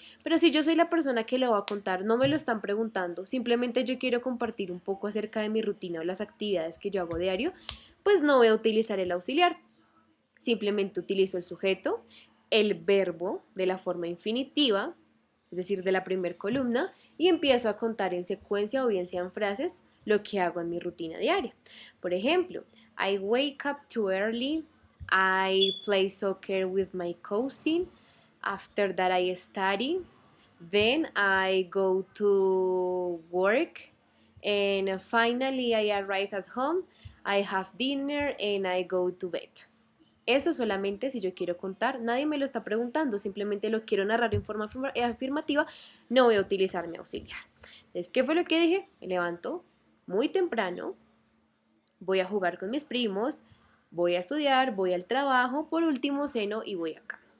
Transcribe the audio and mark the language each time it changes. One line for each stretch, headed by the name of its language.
Spanish: Pero si yo soy la persona que le va a contar, no me lo están preguntando, simplemente yo quiero compartir un poco acerca de mi rutina o las actividades que yo hago diario, pues no voy a utilizar el auxiliar. Simplemente utilizo el sujeto, el verbo de la forma infinitiva, es decir, de la primera columna, y empiezo a contar en secuencia o bien sea en frases lo que hago en mi rutina diaria. Por ejemplo,
English: I wake up too early, I play soccer with my cousin, after that I study, then I go to work, and finally I arrive at home, I have dinner and I go to bed.
Spanish: Eso solamente si yo quiero contar, nadie me lo está preguntando, simplemente lo quiero narrar en forma afirmativa, no voy a utilizar mi auxiliar. Entonces, ¿qué fue lo que dije? Me levanto muy temprano, voy a jugar con mis primos, voy a estudiar, voy al trabajo, por último ceno y voy acá.